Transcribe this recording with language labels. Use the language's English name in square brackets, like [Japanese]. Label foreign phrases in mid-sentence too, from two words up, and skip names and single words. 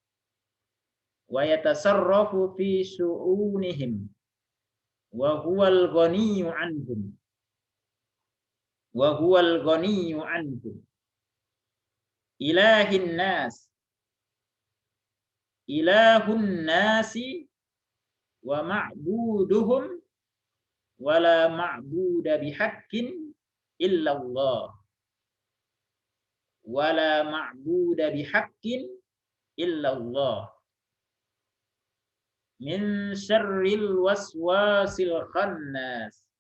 [Arabic] وهو الغني عنهم. إله الناس ومعبودهم ولا معبود بحق إلا الله. من شر الوسواس الخناس.